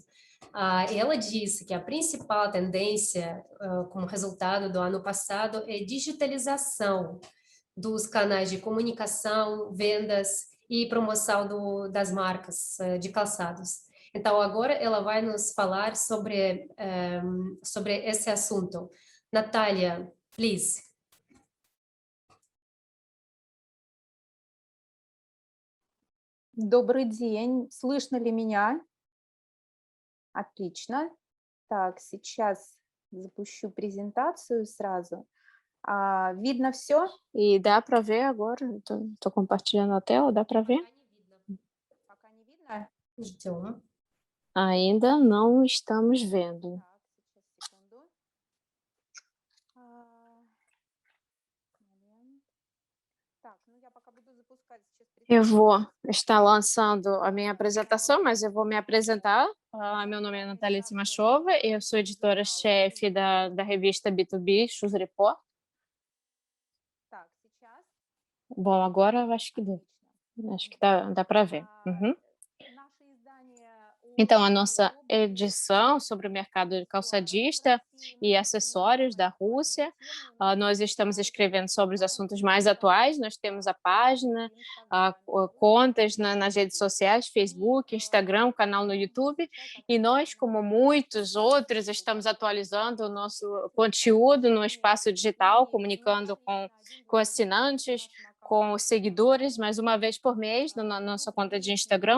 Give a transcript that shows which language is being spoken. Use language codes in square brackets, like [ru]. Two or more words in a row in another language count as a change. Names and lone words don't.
[pt] Ela disse que a principal tendência, como resultado do ano passado, é digitalização dos canais de comunicação, vendas e promoção das marcas de calçados. Então, agora ela vai nos falar sobre esse assunto. Natália, [en] Please. [ru] Добрый день. Слышно ли меня? Отлично. Так, сейчас запущу презентацию сразу. Видно все? [pt] E dá para ver agora? Estou compartilhando a tela, dá para ver? [ru] Пока не видно? Ждем. [pt] Ainda não estamos vendo. [ru] Так, сейчас, секунду. Момент. Так, ну я пока буду запускать сейчас [pt] Eu vou estar lançando a minha apresentação, mas eu vou me apresentar. Meu nome é Natália Timashova, eu sou editora-chefe da revista B2B Shoes Report. [ru] Так, сейчас. [pt] Bom, agora eu acho que dá para ver. Uhum. [ru] Наше издание [pt] Então, a nossa edição sobre o mercado calçadista e acessórios da Rússia, nós estamos escrevendo sobre os assuntos mais atuais, nós temos a página, contas nas redes sociais, Facebook, Instagram, canal no YouTube, e nós, como muitos outros, estamos atualizando o nosso conteúdo no espaço digital, comunicando com assinantes, com os seguidores, mais uma vez por mês, na nossa conta de Instagram.